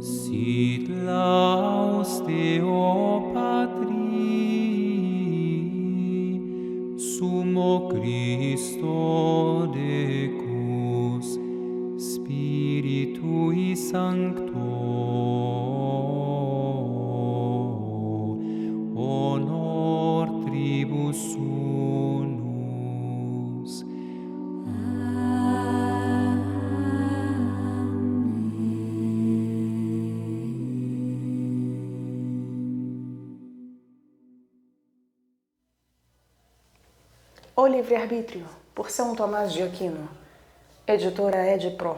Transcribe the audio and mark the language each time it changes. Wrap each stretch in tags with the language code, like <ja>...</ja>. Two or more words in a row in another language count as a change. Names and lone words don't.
<la>Sit laus Deo Patri, Sumo Christo Decus, Spiritui Sancto, honor tribus unus.</la> <pt>O Livre-Arbítrio, por São Tomás de Aquino, editora Edpro.</pt>